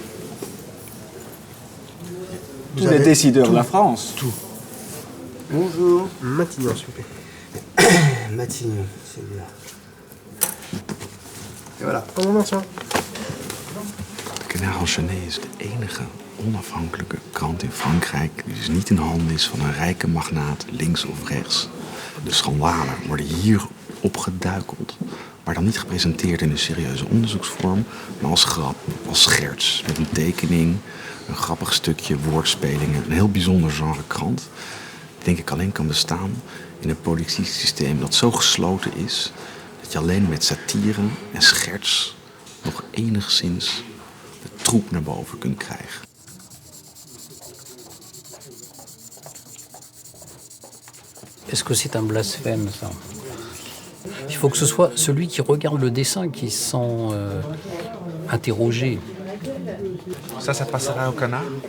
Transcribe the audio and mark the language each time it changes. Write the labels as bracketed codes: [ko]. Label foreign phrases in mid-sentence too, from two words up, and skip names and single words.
[fr] Tous les décideurs de la France. Tout. Bonjour. Matignon, s'il vous plaît. Matignon, celui-là. Et voilà. [nl] De Canard enchaîné is de enige onafhankelijke krant in Frankrijk die dus niet in handen is van een rijke magnaat links of rechts. De schandalen worden hier opgeduikeld, maar dan niet gepresenteerd in een serieuze onderzoeksvorm, maar als grap, als scherts, met een tekening, een grappig stukje, woordspelingen, een heel bijzonder genre krant. Die denk ik alleen kan bestaan in een politiek systeem dat zo gesloten is dat je alleen met satire en scherts nog enigszins de troep naar boven kunt krijgen. [fr] Est-ce que c'est un blasphème, ça? Il faut que ce soit celui qui regarde le dessin qui se sent interrogé. Ça passera au Canard?